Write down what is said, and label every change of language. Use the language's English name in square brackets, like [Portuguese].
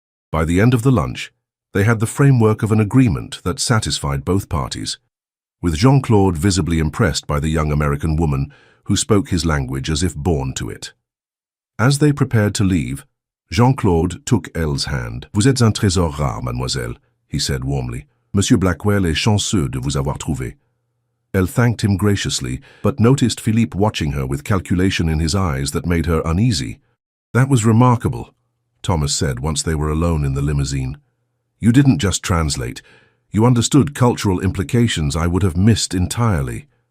[English] By the end of the lunch, they had the framework of an agreement that satisfied both parties, with Jean-Claude visibly impressed by the young American woman who spoke his language as if born to it. As they prepared to leave, Jean-Claude took Elle's hand. [French] "Vous êtes un trésor rare, mademoiselle," he said warmly. "Monsieur Blackwell est chanceux de vous avoir trouvé." [English] Elle thanked him graciously, but noticed Philippe watching her with calculation in his eyes that made her uneasy. "That was remarkable," Thomas said once they were alone in the limousine. "You didn't just translate. You understood cultural implications I would have missed entirely."